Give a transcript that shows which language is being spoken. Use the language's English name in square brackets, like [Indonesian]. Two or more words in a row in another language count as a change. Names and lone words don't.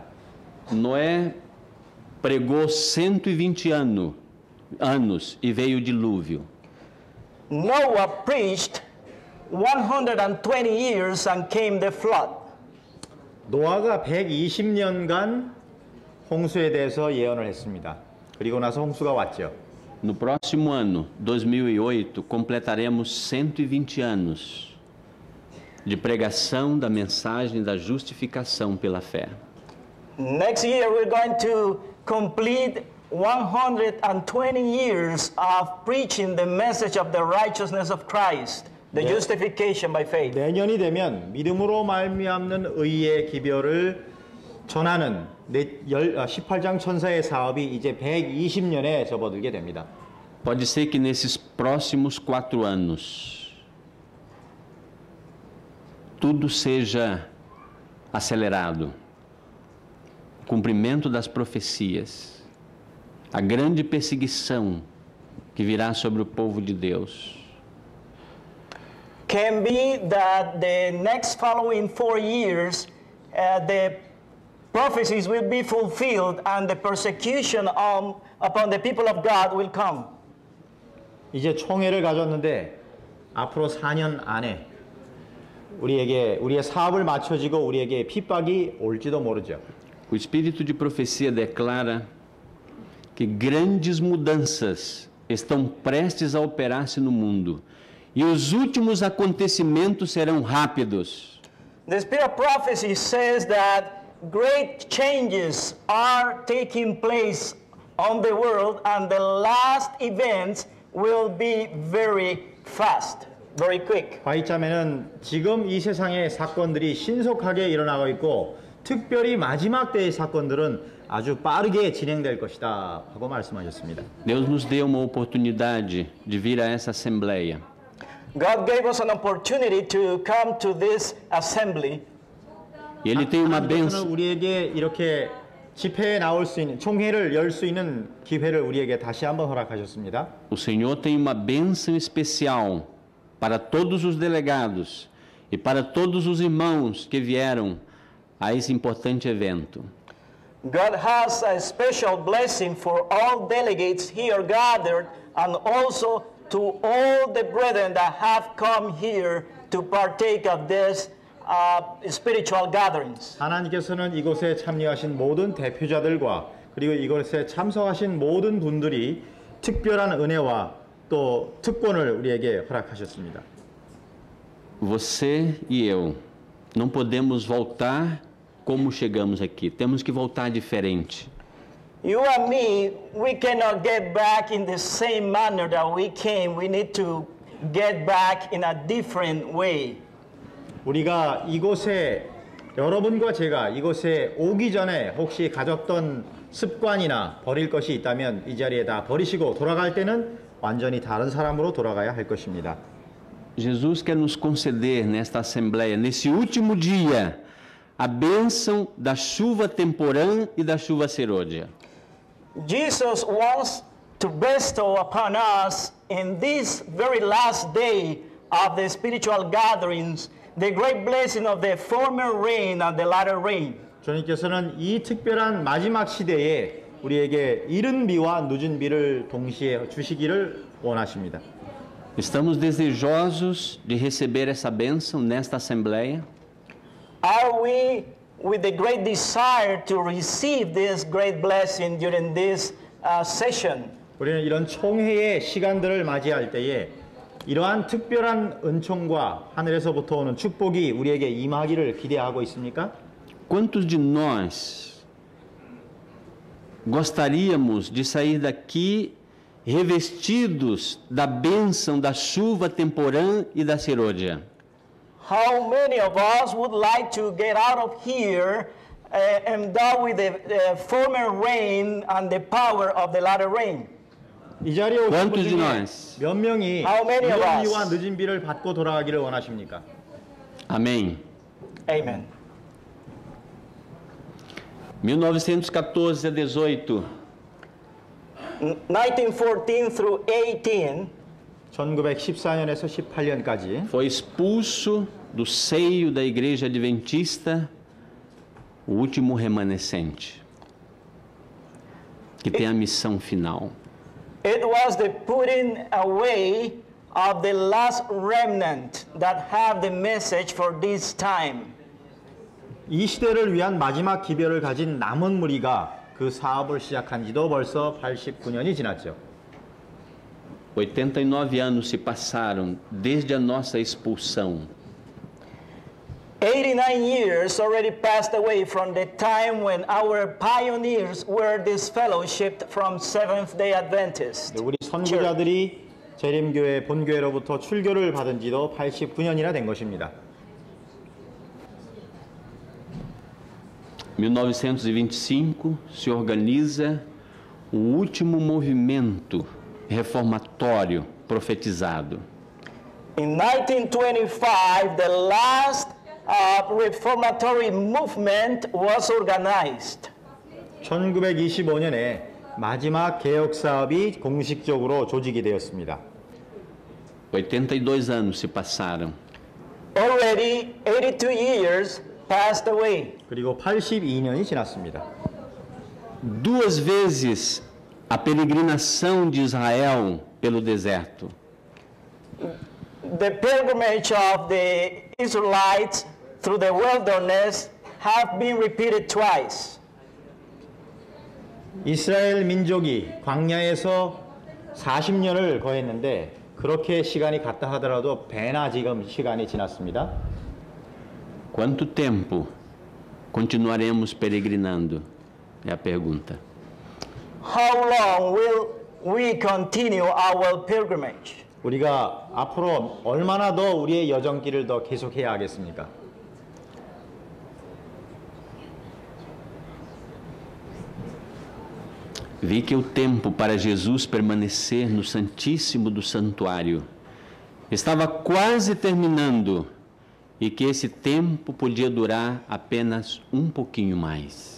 [Portuguese] Noé pregou 120 anos e veio o dilúvio. [English] Noah preached 120 years and came the flood. [Korean] 노아가 120년간 홍수에 대해서 예언을 했습니다. 그리고 나서 홍수가 왔죠. [Portuguese] No próximo ano, 2008, completaremos 120 anos de pregação da mensagem da justificação pela fé. [English] Next year we're going to complete 120 years of preaching the message of the righteousness of Christ, the justification by faith. [Korean] 내년이 되면 믿음으로 말미암는 의의 기별을 전하는 18장 천사의 사업이 이제 120년에 접어들게 됩니다. [Portuguese] Pode ser que nesses próximos 4 anos tudo seja acelerado. O cumprimento das profecias, a grande perseguição que virá sobre o povo de Deus. [English] Can be that the next following 4 years the prophecies will be fulfilled and the persecution upon the people of God will come. [Korean] 이제 총회를 가졌는데 앞으로 4년 안에 우리의 사업을 마쳐지고 우리에게 핍박이 올지도 모르죠. [Portuguese] O Espírito de profecia declara que grandes mudanças estão prestes a operar-se no mundo e os últimos acontecimentos serão rápidos. [English] The Spirit of prophecy says that great changes are taking place on the world and the last events will be very fast, very quick. [Korean] 화이자매는 지금 이 세상의 사건들이 신속하게 일어나고 있고 특별히 마지막 때의 사건들은 아주 빠르게 진행될 것이다 하고 말씀하셨습니다. [Portuguese] Deus nos deu uma oportunidade de vir a essa assembleia. [English] God gave us an opportunity to come to this assembly. [Portuguese] E Ele tem uma [Korean] 하나님께서는 [Portuguese] bênção. [Korean] 우리에게 이렇게 집회에 나올 수 있는 총회를 열 수 있는 기회를 우리에게 다시 한번 허락하셨습니다. [Portuguese] O Senhor tem uma bênção especial para todos os delegados e para todos os irmãos que vieram a esse importante evento. [English] God has a special blessing for all delegates here gathered and also to all the brethren that have come here to partake of this spiritual gatherings. [Korean] 하나님께서는 이곳에 참여하신 모든 대표자들과 그리고 이곳에 참석하신 모든 분들이 특별한 은혜와 또 특권을 우리에게 허락하셨습니다. [Portuguese] Você e eu não podemos voltar como chegamos aqui. Temos que voltar diferente. [English] You and me, we cannot get back in the same manner that we came. We need to get back in a different way. [Korean] 우리가 이곳에 여러분과 제가 이곳에 오기 전에 혹시 가졌던 습관이나 버릴 것이 있다면 이 자리에 다 버리시고 돌아갈 때는 완전히 다른 사람으로 돌아가야 할 것입니다. [Portuguese] Jesus quer nos conceder nesta assembleia, nesse último dia, a bênção da chuva temporã e da chuva serôdia. [English] Jesus wants to bestow upon us in this very last day of the spiritual gatherings the great blessing of the former rain and the latter rain. [Korean] 주님께서는 이 특별한 마지막 시대에 우리에게 이른 비와 늦은 비를 동시에 주시기를 원하십니다. [Portuguese] Estamos desejosos de receber essa bênção nesta assembleia? [English] Are we with the great desire to receive this great blessing during this session? [Korean] 우리는 이런 총회의 시간들을 맞이할 때에 이러한 특별한 은총과 하늘에서부터 오는 축복이 우리에게 임하기를 기대하고 있습니까? [Portuguese] Quantos de nós gostaríamos de sair daqui revestidos da bênção da chuva temporã e da serôdia? [English] How many of us would like to get out of here endowed with the former rain and the power of the latter rain? [Korean] 이 자리에 오신 분 [Portuguese] Quantos de [Korean] 중에 [Portuguese] nós? [Korean] 몇 명이 [English] How many of [Korean] 이른 [English] us? [Korean] 비와 늦은 비를 받고 돌아가기를 원하십니까? [Portuguese] Amém. [English] Amen. [Portuguese] 1914 a 18. [English] 1914 through 18, [Korean] 1914년에서 18년까지 [Portuguese] Foi expulso do seio da igreja adventista o último remanescente, que tem a missão final. [English] it was the putting away of the last remnant that have the message for this time. [Korean] 이 시대를 위한 마지막 기별을 가진 남은 무리가 그 사업을 시작한 지도 벌써 89년이 지났죠. [Portuguese] 89 anos se passaram desde a nossa expulsão. [English] 89 years already passed away from the time when our pioneers were disfellowshipped from Seventh-day Adventist. [Korean] 우리 선구자들이 재림교회 본교회로부터 출교를 받은 지도 89년이나 된 것입니다. [Portuguese] 1925 se organiza o último movimento reformatório profetizado. [English] In 1925, the last reformatory movement was organized. [Korean] 1925년에 마지막 개혁 사업이 공식적으로 조직이 되었습니다. [Portuguese] 82 anos se passaram. [English] Already 82 years passed away. [Korean] 그리고 82년이 지났습니다. [Portuguese] Duas vezes a peregrinação de Israel pelo deserto. [English] The pilgrimage of the Israelites through the wilderness have been repeated twice. [Korean] 이스라엘 민족이 광야에서 40년을 거했는데 그렇게 시간이 갔다 하더라도 배나 지금 시간이 지났습니다. [Portuguese] Quanto tempo continuaremos peregrinando? É a pergunta. [English] How long will we continue our pilgrimage? [Korean] 우리가 앞으로 얼마나 더 우리의 여정길을 더 계속해야 하겠습니까? [Portuguese] Vi que o tempo para Jesus permanecer no Santíssimo do Santuário estava quase terminando e que esse tempo podia durar apenas um pouquinho mais.